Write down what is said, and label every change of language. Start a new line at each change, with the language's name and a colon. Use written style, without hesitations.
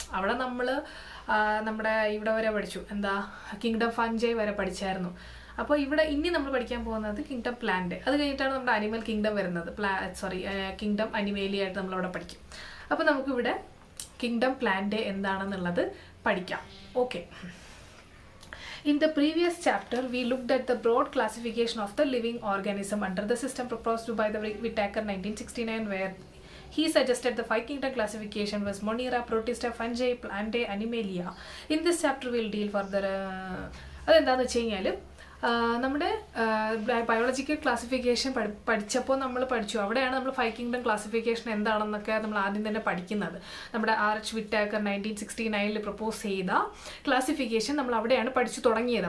Malayalam: അവിടെ നമ്മൾ നമ്മുടെ ഇവിടെ വരെ പഠിച്ചു, എന്താ കിങ്ഡം ഫഞ്ചൈ വരെ പഠിച്ചായിരുന്നു. അപ്പോൾ ഇവിടെ ഇനി നമ്മൾ പഠിക്കാൻ പോകുന്നത് കിങ്ഡം പ്ലാന്റ്. അത് കഴിഞ്ഞിട്ടാണ് നമ്മുടെ അനിമൽ കിങ്ഡം വരുന്നത്. കിങ്ഡം അനിമേലിയ ആയിട്ട് നമ്മളവിടെ പഠിക്കും. അപ്പോൾ നമുക്കിവിടെ കിങ്ഡം പ്ലാന്റ് എന്താണെന്നുള്ളത് പഠിക്കാം. Okay.
English: In the previous chapter, we looked at the broad classification of the living organism under the system proposed by the Whittaker 1969, where he suggested the 5 kingdom classification was Monera, Protista, Fungi, Plantae, Animalia. In this chapter, we'll deal further.
Malayalam: അതെന്താണെന്ന് വെച്ച് കഴിഞ്ഞാൽ നമ്മുടെ biological classification പഠിച്ചപ്പോൾ നമ്മൾ പഠിച്ചു, അവിടെയാണ് നമ്മൾ 5 kingdom classification എന്താണെന്നൊക്കെ നമ്മൾ ആദ്യം തന്നെ പഠിക്കുന്നത്. നമ്മുടെ RH വിറ്റാക്കർ 1969 പ്രപ്പോസ് ചെയ്ത ക്ലാസിഫിക്കേഷൻ നമ്മൾ അവിടെയാണ് പഠിച്ചു തുടങ്ങിയത്.